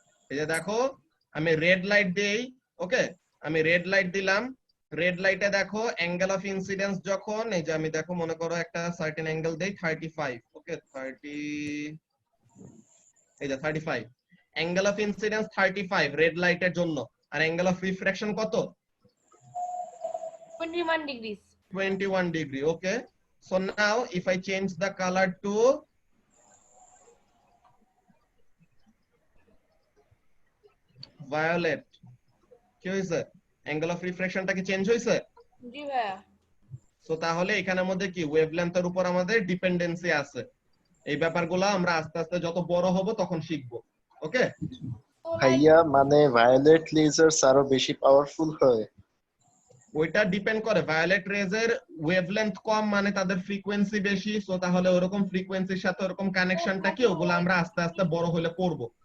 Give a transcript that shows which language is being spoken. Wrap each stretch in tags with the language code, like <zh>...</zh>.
<bn>এই যে দেখো আমি রেড লাইট দেই, ওকে, আমি রেড লাইট দিলাম, রেড লাইটে দেখো অ্যাঙ্গেল অফ ইনসিডেন্স যখন, এই যে আমি দেখো মনে করো একটা সার্টেন অ্যাঙ্গেল দেই 35, ওকে 30, এই যে 35, অ্যাঙ্গেল অফ ইনসিডেন্স 35 রেড লাইটের জন্য, আর অ্যাঙ্গেল অফ রিফ্রাকশন কত 21 degree.</bn> <en>21 degree. Okay, so now if I change the color to violet,</en> <bn>কি হইছে, অ্যাঙ্গেল অফ রিফ্রাকশনটা কি চেঞ্জ হইছে? জি ভাইয়া। সো তাহলে এখানের মধ্যে কি ওয়েভলেন্থের উপর আমাদের ডিপেন্ডেন্সি আছে। এই ব্যাপারগুলো আমরা আস্তে আস্তে যত বড় হব তখন শিখবো। ওকে ভাইয়া, মানে ভায়োলেট লেজার্স আরো বেশি পাওয়ারফুল হয়? ওইটা ডিপেন্ড করে, ভায়োলেট রেজের ওয়েভলেন্থ কম মানে তাদের ফ্রিকোয়েন্সি বেশি, সো তাহলে ওরকম ফ্রিকোয়েন্সির সাথে ওরকম কানেকশনটা কি, ওগুলো আমরা আস্তে আস্তে বড় হলে পড়বো।</bn>